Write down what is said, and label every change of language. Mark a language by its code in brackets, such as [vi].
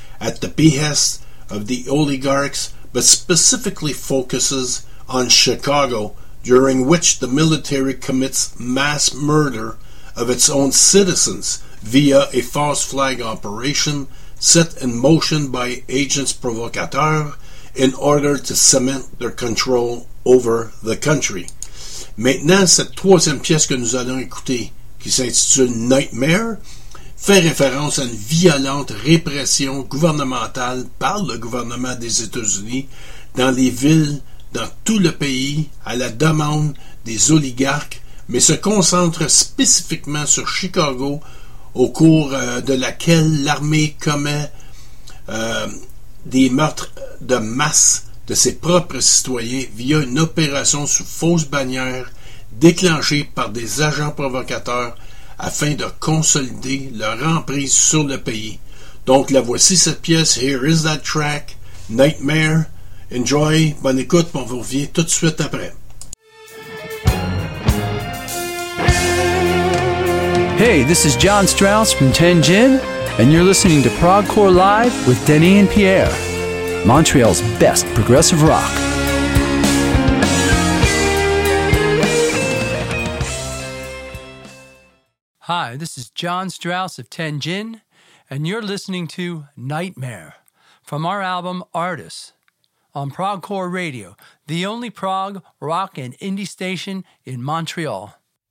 [en] at the behest of the oligarchs, but specifically focuses on Chicago, during which the military commits mass murder of its own citizens via a false flag operation set in motion by agents provocateurs in order to cement their control over the country. [fr] Maintenant, cette troisième pièce que nous allons écouter, qui s'intitule Nightmare, fait référence à une violente répression gouvernementale par le gouvernement des États-Unis dans les villes, dans tout le pays, à la demande des oligarques, mais se concentre spécifiquement sur Chicago, au cours de laquelle l'armée commet des meurtres de masse de ses propres citoyens via une opération sous fausse bannière déclenchée par des agents provocateurs afin de consolider leur emprise sur le pays. Donc, la voici cette pièce, [en] Here is that track, Nightmare. Enjoy, [fr] bonne écoute, on vous revient tout de suite après. [en] Hey, this is John Strauss from Tenjin, and you're listening to Progcore Live with Denis and Pierre, Montreal's best progressive rock. Hi, this is John Strauss of Tenjin, and you're listening to Nightmare from our album Artists on Progcore Radio, the only prog, rock, and indie station in Montreal.